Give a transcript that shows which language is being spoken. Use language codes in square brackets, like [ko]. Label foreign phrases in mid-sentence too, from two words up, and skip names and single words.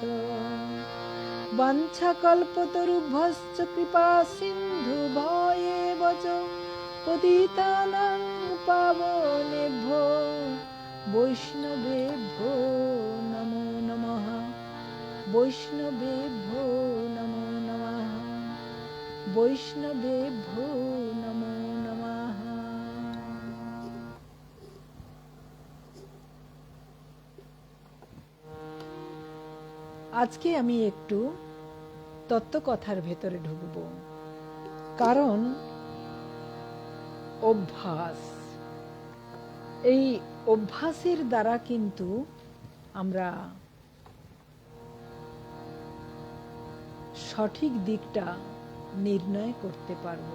[sa] वाञ्छा कल्पतरुभ्यश्च कृपा सिन्धु भयेव च पतितानां पावनेभ्यो वैष्णवेभ्यो नमो नमः। वैष्णवेभ्यो नमो नमः। वैष्णवेभ्यो नमो नमः। [bn] আজকে আমি একটু তত্ত্বকথার ভেতরে ঢুকব, কারণ অভ্যাস, এই অভ্যাসের দ্বারা কিন্তু আমরা সঠিক দিকটা নির্ণয় করতে পারব।